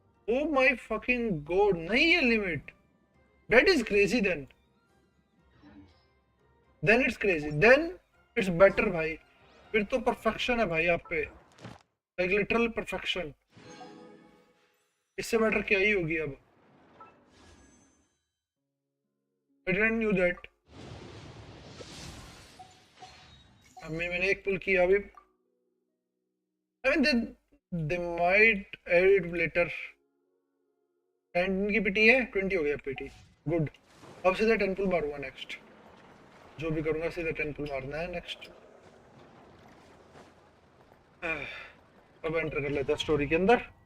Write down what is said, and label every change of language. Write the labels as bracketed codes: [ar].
[en] Oh my fucking god, [hi] नहीं है limit. [en] That is crazy then. Then it's crazy. Then it's better भाई। [hi] फिर तो परफेक्शन है भाई आप पे, [en] like literal perfection। [hi] इससे बेटर क्या ही होगी अब। [en] I didn't knew that। [hi] अब मैंने एक पुल किया अभी। [en] I mean they might add it later। [hi] 10 की पीटी है, 20 हो गया पीटी, गुड। अब सीधा 10 पुल मारूंगा नेक्स्ट, जो भी करूंगा सीधा 10 पुल मारना है नेक्स्ट। अब एंटर कर लेता है स्टोरी के अंदर।